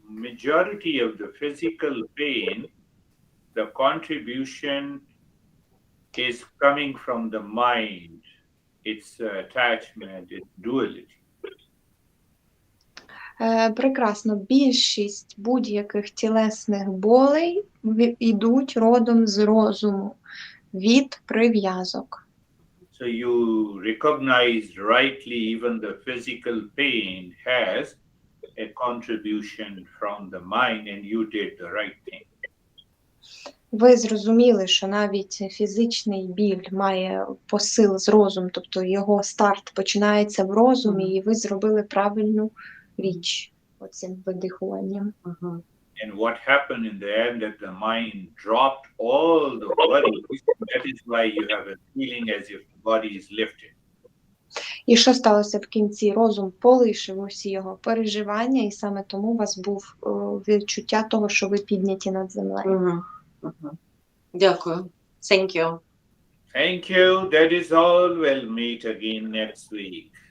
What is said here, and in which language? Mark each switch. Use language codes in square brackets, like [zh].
[en] Majority of the physical pain, the contribution is coming from the mind. It's attachment, it's duality. [uk] Прекрасно. Більшість будь-яких тілесних болей йдуть родом з розуму, від прив'язок. [en] So you recognized rightly even the physical pain has a contribution from the mind, and you did the right thing. [uk] Ви зрозуміли, що навіть фізичний біль має посил з розуму, тобто його старт починається в розумі, і ви зробили правильну річ оцим видихуванням. [en] And what happened in the end, that the mind dropped all the worries. That is why you have a feeling as if the body is lifted. [uk] І що сталося в кінці? Розум полишив усі його переживання, і саме тому у вас був відчуття того, що ви підняті над землею. Дякую. [en] Thank you. Thank you. That is all. We'll meet again next week.